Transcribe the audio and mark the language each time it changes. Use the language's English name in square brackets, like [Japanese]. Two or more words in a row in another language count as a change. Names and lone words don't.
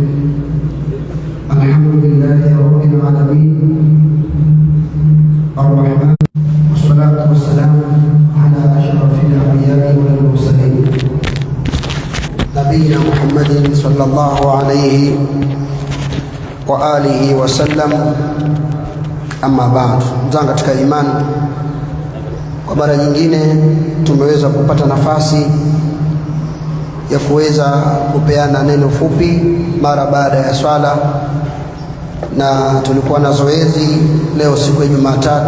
[Arabic] الحمد لله رب العالمين الرحمن والصلاة والسلام على أشرف الأنبياء والمرسلين نبينا محمد صلى الله عليه وآله وسلم. [Swahili] Amma baad, mzangu katika imani, kwa mara nyingine tumeweza kupata nafasi ya kuweza kupeana neno fupi mara baada ya swala, na tulikuwa na zoezi leo siku ya Jumatatu.